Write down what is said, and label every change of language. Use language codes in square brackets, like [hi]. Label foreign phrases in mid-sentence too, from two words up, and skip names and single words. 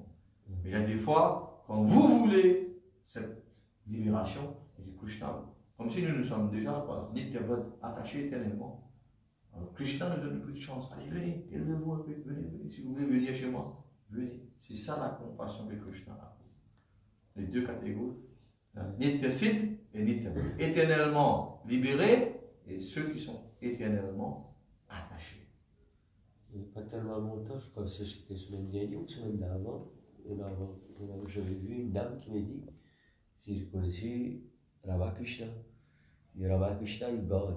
[fr] Mais il y a des fois, quand vous voulez cette libération, et du Krishna, comme si nous sommes déjà Nitya-Buddh attachés éternellement. Alors Krishna nous donne plus de chance. Allez, venez, élevez-vous un peu, venez. Si vous voulez venir chez moi, venez. C'est ça la compassion que Krishna a. Les deux catégories. Nitya-Siddh et Nitya-Buddh. Éternellement libérés et ceux qui sont éternellement attachés. Il n'y a pas tellement longtemps, je crois que c'était semaine dernière ou semaine d'avant, j'avais vu une dame qui m'a dit si je connaissais Ramakrishna. Et Ramakrishna, il God.